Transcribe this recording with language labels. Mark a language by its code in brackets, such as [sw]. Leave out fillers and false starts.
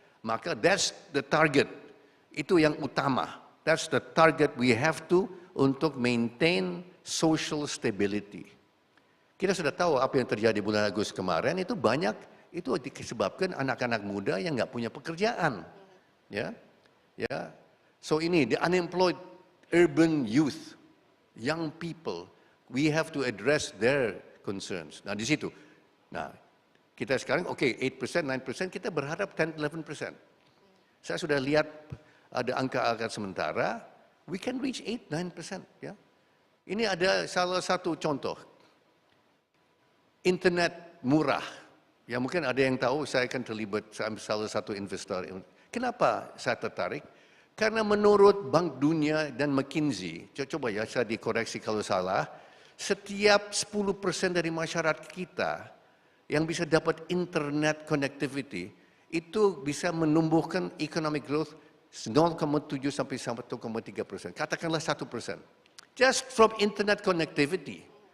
[id] Maka [en] that's the target. [id] Itu yang utama. [en] That's the target we have to untuk maintain social stability. [id] Kita sudah tahu apa yang terjadi bulan Agustus kemarin, itu banyak itu disebabkan anak-anak muda yang nggak punya pekerjaan. Ya. [en] So ini the unemployed urban youth, young people, we have to address their concerns. [id] Nah, di situ. Nah, kita sekarang 8%, 9%, kita berharap 10-11%. Saya sudah lihat ada angka-angka sementara, [en] we can reach 8-9%, [id] ya. Ini ada salah satu contoh. Internet murah. Ya mungkin ada yang tahu saya akan terlibat salah satu investor. Kenapa saya tertarik? Karena menurut Bank Dunia dan McKinsey, coba ya saya dikoreksi kalau salah, setiap 10% dari masyarakat kita yang bisa dapat internet connectivity itu bisa menumbuhkan economic growth 0,7 sampai 1,3%. Katakanlah 1%. [en] Just from internet connectivity.